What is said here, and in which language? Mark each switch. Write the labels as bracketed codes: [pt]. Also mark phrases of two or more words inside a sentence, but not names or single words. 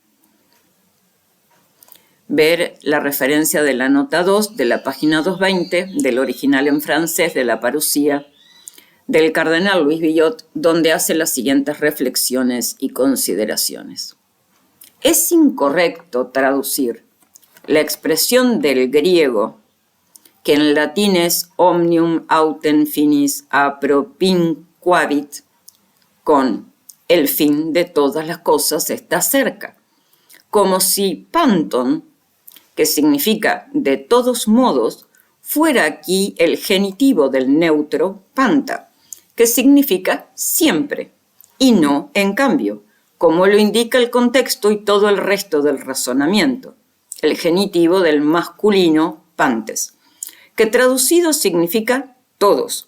[es] Ver la referencia de la nota 2 de la página 220 del original en francés de la parucía del cardenal Luis Villot, donde hace las siguientes reflexiones y consideraciones. Es incorrecto traducir la expresión del griego, que en latín es [la] omnium autem finis appropinquabit, [es] con el fin de todas las cosas está cerca, como si panton, que significa de todos modos, fuera aquí el genitivo del neutro panta, que significa siempre, y no en cambio, como lo indica el contexto y todo el resto del razonamiento, el genitivo del masculino pantes, que traducido significa todos.